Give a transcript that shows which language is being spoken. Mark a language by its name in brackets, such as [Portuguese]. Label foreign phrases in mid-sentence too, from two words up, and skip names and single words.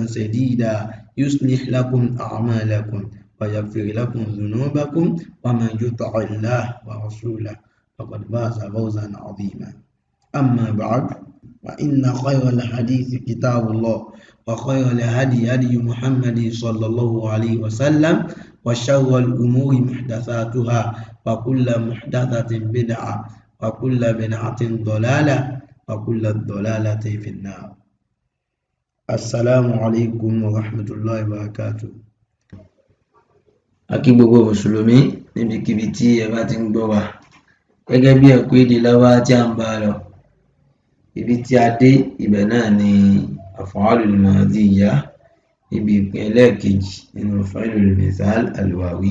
[Arabic] سديدا يصلح لكم أعمالكم ويغفر لكم ذنوبكم ومن يطع الله ورسوله فقد فاز فوزا عظيما أما بعد فإن خير الحديث كتاب الله وخير الهدي هدي محمد صلى الله عليه وسلم وشر الأمور محدثاتها وكل محدثة بدعة وكل بدعة ضلالة وكل ضلالة في النار. السلام عليكم ورحمة الله وبركاته. [Yoruba] A kí gbogbo mùsùlùmí níbikíbi tí ẹ bá ti ń gbọ́ wa gẹ́gẹ́ bí ẹ̀kọ́ èdè Lárúbáwá tí a ń bá lọ. Ibi tí a dé ibẹ̀ náà ni [Arabic] الأفعال الماضية [Yoruba] níbi ìpín ẹlẹ́ẹ̀kejì nínú [Arabic] فعل المثال الواوي.